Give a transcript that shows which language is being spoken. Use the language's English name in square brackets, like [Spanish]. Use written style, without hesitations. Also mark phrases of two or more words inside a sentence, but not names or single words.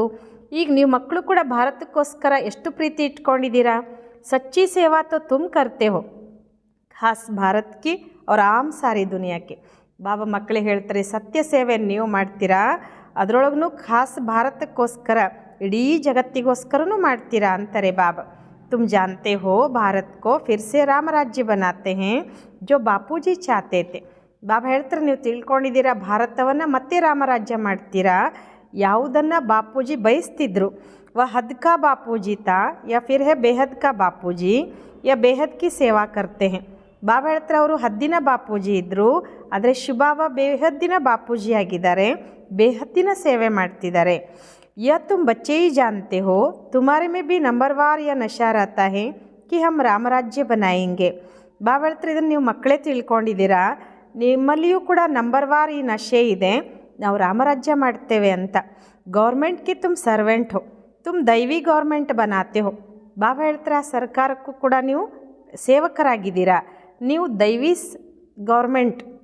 [Kannada] ಈಗ ನೀವು ಮಕ್ಕಳು ಕೂಡ ಭಾರತಕ್ಕೋಸ್ಕರ ಎಷ್ಟು ಪ್ರೀತಿ ಇಟ್ಕೊಂಡಿದ್ದೀರಾ. [Hindi] सच्ची सेवा तो तुम करते हो, खास भारत की और आम सारी दुनिया के. [Kannada] ಬಾಬಾ ಮಕ್ಕಳಿಗೆ ಹೇಳ್ತಾರೆ, ಸತ್ಯ ಸೇವೆಯನ್ನು ನೀವು ಮಾಡ್ತೀರಾ, ಅದರೊಳಗೂ ಖಾಸ್ ಭಾರತಕ್ಕೋಸ್ಕರ ಇಡೀ ಜಗತ್ತಿಗೋಸ್ಕರನೂ ಮಾಡ್ತೀರಾ ಅಂತಾರೆ ಬಾಬಾ. [Hindi] तुम जानते हो भारत को फिर से राम राज्य बनाते हैं जो बापूजी चाहते थे. [Kannada] ಬಾಬಾ ಹೇಳ್ತಾರೆ, ನೀವು ತಿಳ್ಕೊಂಡಿದ್ದೀರಾ, ಭಾರತವನ್ನು ಮತ್ತೆ ರಾಮರಾಜ್ಯ ಮಾಡ್ತೀರಾ, ಯಾವುದನ್ನು ಬಾಪೂಜಿ ಬಯಸ್ತಿದ್ರು. [Hindi] वह हद का बापूजी था या फिर है बेहद का बापूजी या बेहद की सेवा करते हैं. [Kannada] ಬಾಬಾ ಹೇಳ್ತಾರೆ, ಅವರು ಹದ್ದಿನ ಬಾಪೂಜಿ ಇದ್ದರು, ಆದರೆ ಶಿವಬಾಬಾ ಬೇಹದ್ದಿನ ಬಾಪೂಜಿ ಆಗಿದ್ದಾರೆ, ಬೇಹದ್ದಿನ ಸೇವೆ ಮಾಡ್ತಿದ್ದಾರೆ. [Hindi] यह तुम बच्चे ही जानते हो, तुम्हारे में भी नंबरवार या नशा रहता है कि हम ರಾಮರಾಜ್ಯ बनाएंगे. [Kannada] ಬಾಬಾ ಹೇಳ್ತಾರೆ, ಇದನ್ನು ನೀವು ಮಕ್ಕಳೇ ತಿಳ್ಕೊಂಡಿದ್ದೀರಾ, ನಿಮ್ಮಲ್ಲಿಯೂ ಕೂಡ ನಂಬರ್ವಾರ್ ಈ ನಶೆ ಇದೆ, ನಾವು ರಾಮರಾಜ್ಯ ಮಾಡ್ತೇವೆ ಅಂತ. [Hindi] गवर्मेंट की तुम सर्वेंट हो, तुम दैवी गवर्मेंट बनाते हो. [Kannada] ಬಾಬಾ ಹೇಳ್ತಾರೆ, ಆ ಸರ್ಕಾರಕ್ಕೂ ಕೂಡ ನೀವು ಸೇವಕರಾಗಿದ್ದೀರಾ, ನೀವು ದೈವಿ ಗೌರ್ಮೆಂಟ್.